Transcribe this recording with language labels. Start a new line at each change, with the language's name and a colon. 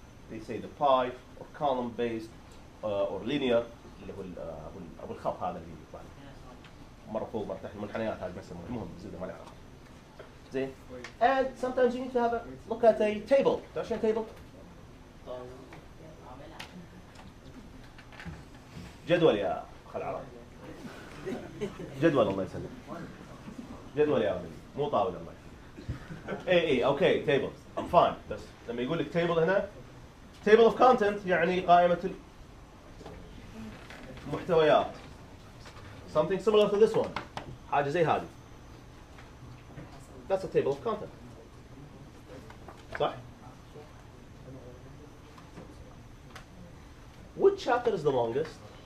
English: They say the pie or column based or linear
Arabic: اللي هو أبو الخط هذا اللي يطلع مرة فوق مرة تحت المنحنيات هذه بسموها المهم زين ما له علاقة. زين.
English: And sometimes you need to have a look at a table.
Arabic: تعرف شنو table؟ جدول يا خل عرب. جدول الله يسلمك. جدول يا ولدي مو طاولة الله يسلمك. اي اوكي tables.
English: I'm fine.
Arabic: بس لما يقول لك table هنا table of content يعني قائمة المحتويات.
English: Something similar to this one.
Arabic: حاجة زي هذه.
English: That's a table of content. صح؟ Which chapter is the longest?